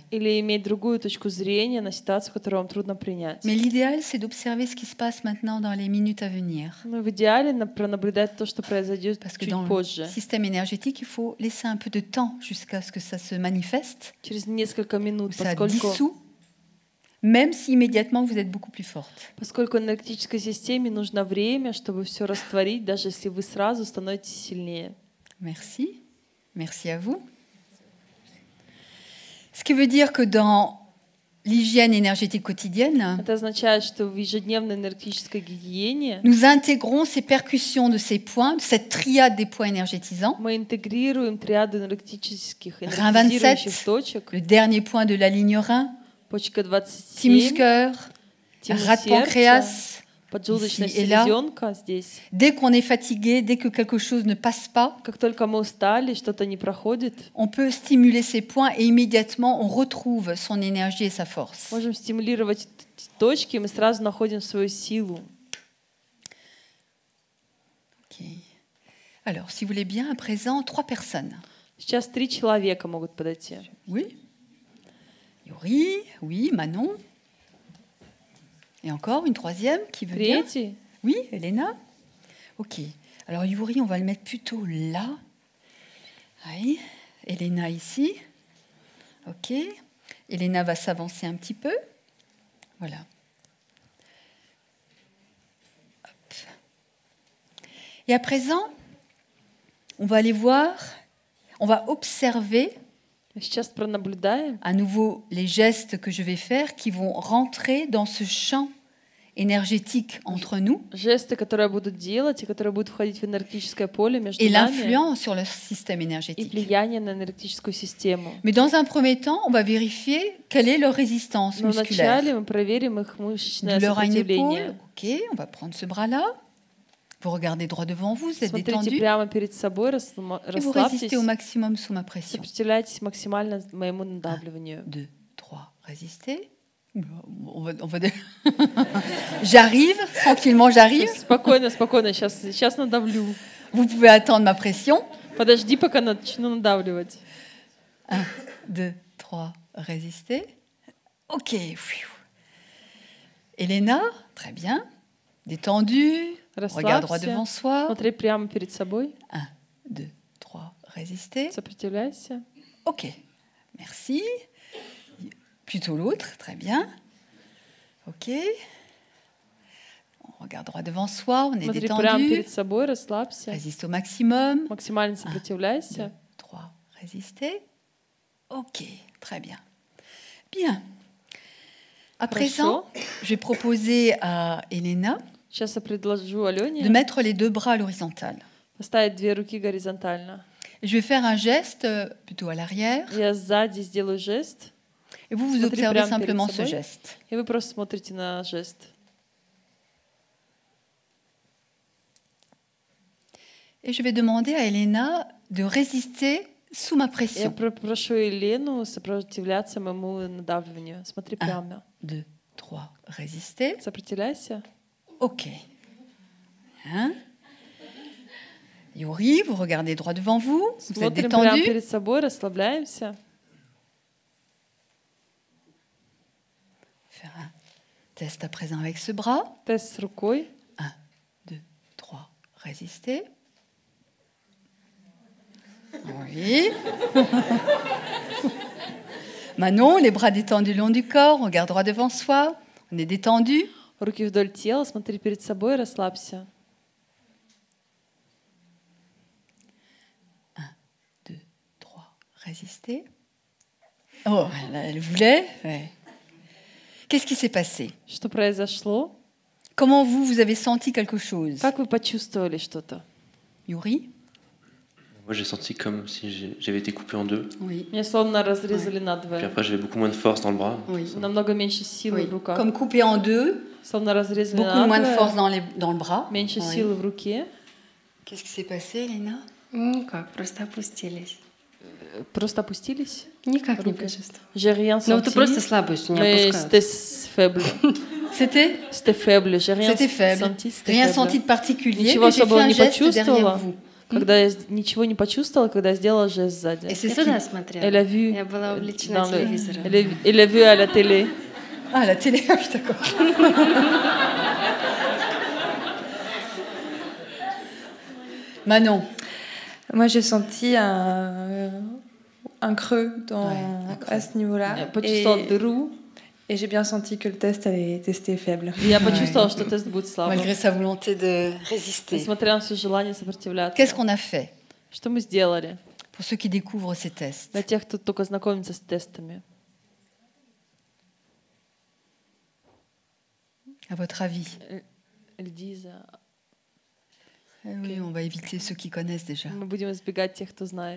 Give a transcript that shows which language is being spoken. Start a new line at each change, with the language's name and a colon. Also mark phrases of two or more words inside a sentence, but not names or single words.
Russian: или иметь другую точку зрения на ситуацию, которую вам трудно принять.
French: Mais l'idéal, c'est d'observer ce qui se passe maintenant dans les minutes à venir.
Russian: Но в идеале пронаблюдать то, что произойдет
French: Parce que
Russian: чуть
French: dans le
Russian: позже.
French: système énergétique, il faut laisser un peu de temps jusqu'à ce que ça se manifeste,
Russian: Через несколько
French: où
Russian: минут,
French: ça
Russian: поскольку
French: dissout, même si immédiatement vous êtes beaucoup plus forte.
Russian: Поскольку энергетической системе нужно время, чтобы все растворить, даже если вы сразу становитесь сильнее.
French: Merci. Merci à vous. Ce qui veut dire que dans l'hygiène énergétique quotidienne,
Russian: Это означает, что в ежедневной энергетической гигиене
French: nous intégrons ces percussions de ces points, de cette triade des points énergétisants.
Russian: мы интегрируем триаду энергетических,
French: Rein
Russian: энергетизирующих 27, точек.
French: le dernier point de la ligne Rein,
Russian: Почка
French: thymus 27, cœur,
Russian: тимус
French: rate
Russian: сердца,
French: pancréas.
Russian: поджелудочная
French: ici et là.
Russian: селезенка здесь.
French: Dès qu'on est fatigué, dès que quelque chose ne passe pas,
Russian: Как только мы устали, что-то не проходит,
French: on peut stimuler ces points et immédiatement on retrouve son énergie et sa force.
Russian: можем стимулировать эти точки, и мы сразу находим свою силу.
French: Ok. Alors, si vous voulez bien, à présent, 3 personnes.
Russian: Сейчас 3 человека могут подойти.
French: Oui. Yuri, oui, Manon. Et encore une troisième qui veut bien.
Russian: Третий.
French: Oui, Elena. Ok. Alors Yuri, on va le mettre plutôt là. Oui. Elena ici. Ok. Elena va s'avancer un petit peu. Voilà. Hop. Et à présent, on va aller voir, on va observer
Russian: Сейчас пронаблюдаем
French: à nouveau les gestes que je vais faire qui vont rentrer dans ce champ énergétique entre nous
Russian: жесты, которые будут делать, и которые будут входить в энергетическое поле между
French: et
Russian: нами,
French: l'influence sur le système
Russian: и
French: énergétique.
Russian: влияние на энергетическую систему.
French: Mais dans un premier temps, on va vérifier quelle est leur résistance
Russian: Но
French: musculaire.
Russian: вначале мы проверим их мышечное
French: Douleur à une
Russian: сопротивление.
French: épaule. Ok, on va prendre ce bras-là. Vous regardez droit devant vous, vous êtes
Russian: Смотрите
French: détendu
Russian: прямо перед собой,
French: et vous résistez au maximum sous ma pression.
Russian: сопротивляйтесь максимально моему надавливанию.
French: 2, 3, résistez. On va... J'arrive, tranquillement j'arrive.
Russian: Спокойно, спокойно, сейчас надавлю.
French: Vous pouvez attendre ma pression.
Russian: Подожди, пока начну надавливать.
French: 1, 2, 3, résistez. Ok. Elena, très bien. Détendue. Regarde droit devant
Russian: Расслабься,
French: soi.
Russian: смотри прямо перед собой,
French: 1, 2, 3, résistez.
Russian: сопротивляйся.
French: Ok, merci. Plutôt l'autre, très bien. Ok. On regarde droit devant soi, on est
Russian: Смотри прямо
French: détendu.
Russian: перед собой, расслабься,
French: Résiste au maximum.
Russian: максимально 2, сопротивляйся.
French: 3, résistez. Ok, très bien. Bien. À présent, je vais proposer à Elena
Russian: Сейчас я предложу
French: de
Russian: Алене
French: mettre les 2 bras à l'horizontale.
Russian: поставить 2 руки горизонтально.
French: Je vais faire un geste plutôt à l'arrière
Russian: Я сзади сделаю жест,
French: et vous vous
Russian: Смотри
French: observez
Russian: прямо перед
French: simplement ce
Russian: собой.
French: geste.
Russian: и вы просто смотрите на жест.
French: Et je vais demander à Elena de résister sous ma
Russian: Я
French: pression.
Russian: прошу Елену сопротивляться моему надавливанию. Смотри прямо.
French: 2, 3, résistez.
Russian: Сопротивляйся.
French: Ok. Hein? Yuri, vous regardez droit devant vous. Vous êtes
Russian: Смотрим прямо
French: détendu.
Russian: перед собой, расслабляемся.
French: Faire un test à présent avec ce bras.
Russian: Тест с рукой.
French: 1, 2, 3, résistez. Oui. Manon, les bras détendus le long du corps, on regarde droit devant soi, on est détendu.
Russian: Руки вдоль тела, смотри перед собой, расслабься.
French: 2, 3, résistez. Oh, elle voulait. Ouais. Qu'est-ce qui s'est passé?
Russian: Что произошло?
French: Comment vous avez senti quelque chose?
Russian: Как вы почувствовали что-то?
French: Yuri? Moi, j'ai senti comme si j'avais été coupé en 2. Oui.
Russian: Меня словно разрезали
French: Puis
Russian: надвое.
French: après, j'avais beaucoup moins de force dans le bras. Oui.
Russian: Намного меньше силы
French: Oui.
Russian: в руках.
French: Comme coupé en 2,
Russian: Словно разрезали
French: beaucoup moins de force
Russian: надвое.
French: dans le bras.
Russian: Меньше
French: Oui.
Russian: силы в руке.
French: Qu'est-ce qui s'est passé, Elena?
Russian: Ну как, просто опустились. Просто опустились. Никак не Руки. почувствовала.
French: J'ai rien
Russian: Ну это
French: senti.
Russian: просто слабость, не
French: Mais
Russian: опускаются.
French: c'était faible. C'était? C'était faible. J'ai rien C'était faible. senti. C'était Rien faible. senti de particulier,
Russian: Ничего
French: mais j'ai fait
Russian: особого
French: un
Russian: не
French: geste derrière
Russian: почувствовала.
French: vous.
Russian: Когда я ничего не почувствовала, когда я сделала жест сзади.
French: Et c'est
Russian: Я
French: ce
Russian: туда
French: qui...
Russian: смотрела.
French: Elle a vu
Russian: Я была увлечена
French: dans le-
Russian: телевизором.
French: elle a vu à la télé. Ah, la télé, ah oui, d'accord. Manon, Moi, j'ai senti un creux à ce niveau-là.
Russian: Я почувствовала дыру.
French: Et j'ai bien senti que le test allait tester faible.
Russian: И я почувствовала, что тест будет слабым.
French: malgré sa volonté de résister.
Russian: Несмотря на все желание сопротивляться.
French: Qu'est-ce qu'on a fait
Russian: Что мы сделали
French: pour ceux qui découvrent ces tests?
Russian: для тех, кто только знакомится с тестами?
French: à votre avis?
Russian: Льдиза.
French: Oui, on va éviter ceux qui connaissent déjà.
Russian: Мы будем избегать тех, кто знает.